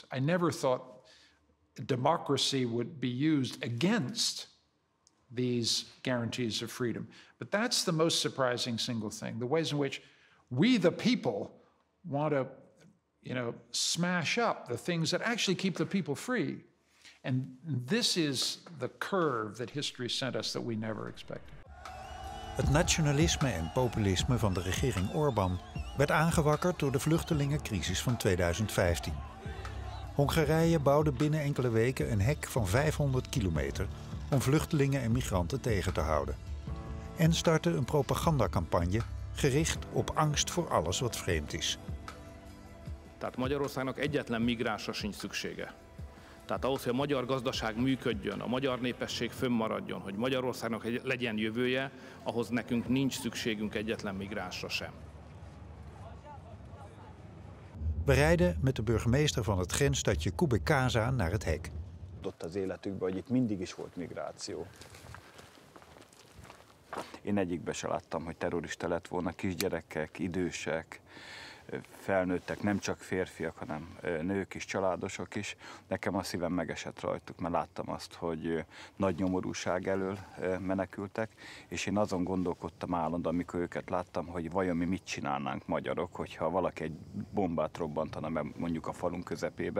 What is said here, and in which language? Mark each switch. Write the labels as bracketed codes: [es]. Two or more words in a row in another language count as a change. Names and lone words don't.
[en] I never thought democracy would be used against these guarantees of freedom. But that's the most surprising single thing, the ways in which we, the people, want to, smash up the things that actually keep the people free. And this is the curve that history sent us that we never expected. [nl] Het nationalisme en populisme van de regering Orbán werd aangewakkerd door de vluchtelingencrisis van 2015. Hongarije bouwde binnen enkele weken een hek van 500 kilometer om vluchtelingen en migranten tegen te houden. En startte een propagandacampagne gericht op angst voor alles wat vreemd is. [hu] Tehát Magyarországnak egyetlen migránsra sincs szüksége. Tehát ahhoz, hogy a magyar gazdaság működjön, a magyar népesség fönnmaradjon, hogy Magyarországnak legyen jövője, ahhoz nekünk nincs szükségünk egyetlen migránsra sem. [nl] We rijden met de burgemeester van het grensstadje Kubekasa naar het hek. [hu] Ott az életükben, hogy itt mindig is volt migráció. Én egyikben se láttam, hogy terrorista lett volna, kisgyerekek, idősek, felnőttek, nem csak férfiak, hanem nők is, családosok is. Nekem a szívem megesett rajtuk, mert láttam azt, hogy nagy nyomorúság elől menekültek, és én azon gondolkodtam állandóan, amikor őket láttam, hogy vajon mi mit csinálnánk magyarok, hogyha valaki egy bombát robbantana meg mondjuk a falunk közepébe.